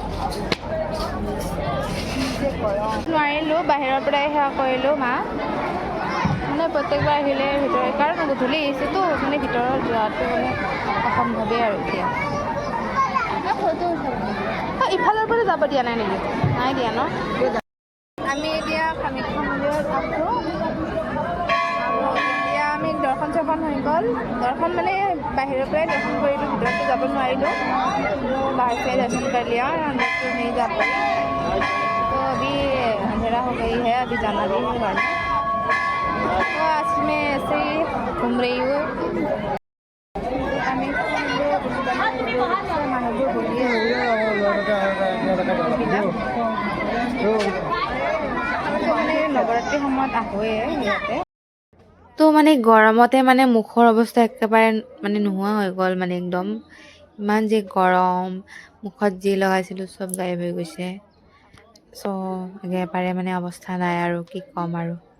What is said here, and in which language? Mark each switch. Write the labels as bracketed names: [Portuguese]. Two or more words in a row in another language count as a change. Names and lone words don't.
[Assamese] নোৱাৰিলোঁ বাহিৰৰ পৰাই সেৱা কৰিলোঁ মা মানে প্ৰত্যেকবাৰ আহিলে ভিতৰত কাৰণ গধূলি আহিছেতো মানে ভিতৰত যোৱাটো মানে অসম্ভৱেই আৰু এতিয়া ইফালৰ পৰা যাব দিয়া নাই নেকি নাই দিয়া ন আমি এতিয়া কামাখ্যা মন্দিৰত আছোঁ আৰু এতিয়া আমি দৰ্শন চৰ্শন হৈ গ'ল দৰ্শন মানে বাহিৰৰ পৰাই দৰ্শন কৰিলোঁ ভিতৰতো যাব নোৱাৰিলোঁ কিন্তু [Hindi] बाहर से दर्शन कर लिया अंदर तो नहीं जा पाई तो अभी अंधेरा हो गई है अभी जाना भी है गाड़ी तो आज मैं ऐसे ही घूम रही हूँ [Assamese] নৱৰাত্ৰি সময়ত আহোঁৱে ইয়াতে তো মানে গৰমতে মানে মুখৰ অৱস্থা একেবাৰে মানে নোহোৱা হৈ গ'ল মানে একদম ইমান যে গৰম মুখত যি লগাইছিলোঁ চব গায়ব হৈ গৈছে চ' একেবাৰে মানে অৱস্থা নাই আৰু কি ক'ম আৰু